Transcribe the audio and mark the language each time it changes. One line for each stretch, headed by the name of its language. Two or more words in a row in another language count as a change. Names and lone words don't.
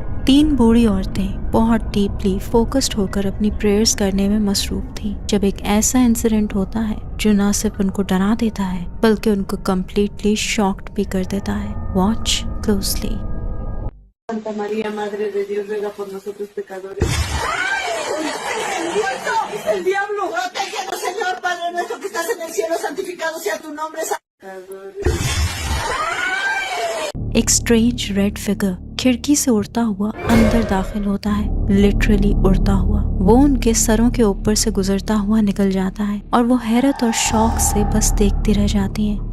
Hindi: तीन बूढ़ी औरतें बहुत
English: deeply focused
Hindi: होकर अपनी प्रेयर्स करने में मसरूफ थी जब एक ऐसा इंसिडेंट होता है जो न सिर्फ उनको डरा देता है बल्कि उनको
English: completely shocked
Hindi: भी कर देता है।
English: watch closely.
Spanish: Santa María, Madre de Dios, ruega por nosotros pecadores. ¡Diablo! ¡El diablo! ¡Protégelo, Señor, Padre nuestro que estás en el cielo! Santificado sea tu nombre.
Hindi: एक
English: strange red figure
Hindi: खिड़की से उड़ता हुआ अंदर दाखिल होता है, लिटरली उड़ता हुआ। वो उनके सरों के ऊपर से गुजरता हुआ निकल जाता है और वो हैरत और शौक से बस देखती रह जाती हैं।